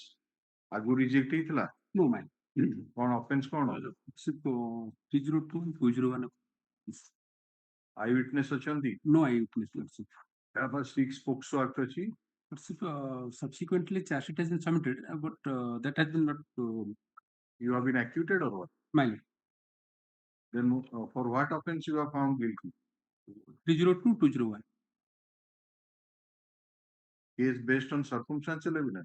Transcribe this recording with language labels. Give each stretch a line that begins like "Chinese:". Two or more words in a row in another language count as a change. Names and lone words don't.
Odia: ଆଗରୁ ରିଜେକ୍ଟ ହେଇଥିଲା?
English: No, man.
Odia: କଣ ଅଫେନ୍ସ କଣ?
English: 302 and 201.
Odia: eyewitness ଅଛନ୍ତି?
English: No eyewitness, Lordship.
Odia: ତାପରେ 6 ପୋକ୍ସୋ act ଅଛି?
English: Lordship, subsequently charge sheet has been submitted, but that has been not. You have been acquitted or what? My lord. Then for what offense you are found guilty? 302-201. Case based on circumstantial evidence.